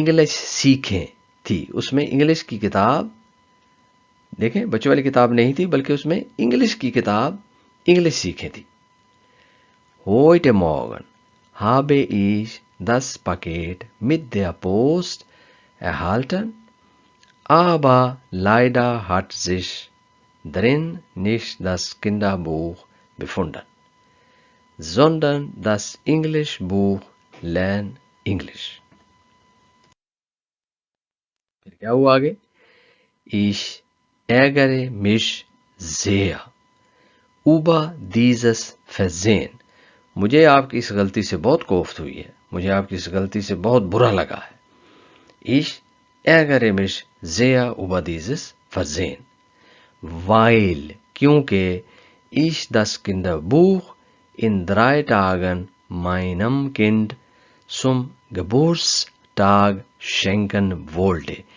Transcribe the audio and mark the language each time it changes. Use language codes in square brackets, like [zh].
[ur] سیکھیں تھی۔ اس میں انگلش کی کتاب، دیکھیں بچوں والی کتاب نہیں تھی، بلکہ اس میں انگلش کی کتاب انگلش سیکھیں تھی۔ [de] Heute Morgen habe ich das Paket mit der Post erhalten, aber leider hat sich drin nicht das Kinderbuch befunden, sondern das Englischbuch Lern English. [ur] پھر کیا ہوا آگے؟ [de] Ich ärgere mich sehr über dieses Versehen. [ur] مجھے آپ کی اس غلطی سے بہت کوفت ہوئی ہے، مجھے آپ کی اس غلطی سے بہت برا لگا ہے۔ [de] Ich ärgere mich sehr über dieses Versehen, weil کیونکہ ich das Kinderbuch in 3 Tagen meinem Kind zum Geburtstag schenken wollte.